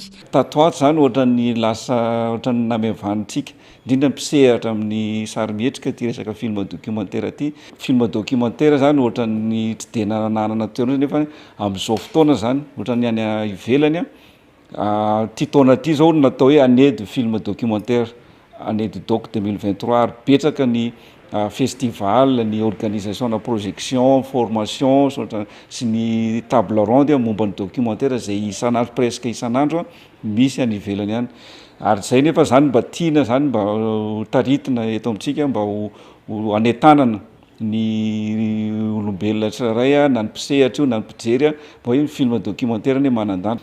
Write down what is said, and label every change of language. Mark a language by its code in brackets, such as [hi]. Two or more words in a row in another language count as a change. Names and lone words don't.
[mg] Tato ato zany ohatran'ny lasa ohatran'ny namevanitsika, indrindra mpisehatra amin'ny sarimietrika ty resaka [fr] film documentaire [mg] ty. [fr] Film documentaire [mg] zany ohatran'ny tsy de nanana toerana nefa amin'izao fotoana zany ohatran'ny any ivelany ty taona ty zao natao hoe [fr] année de film documentaire, année de doc [mg] 2023 ary betsaka ny festival, ny organisation na [fr] projection, formation [mg] sy ny [fr] table ronde [mg] momba ny documentaire zay isan'andro presque isan'andro misy any ivelany any. Ary zay nefa zany mba tiana zany mba taritina eto amintsika mba ho anetanana ny olombelona tsirairay na ny mpisehatra io na ny mpijery mba hoe [fr] film documentaire [mg] ny manan-danja.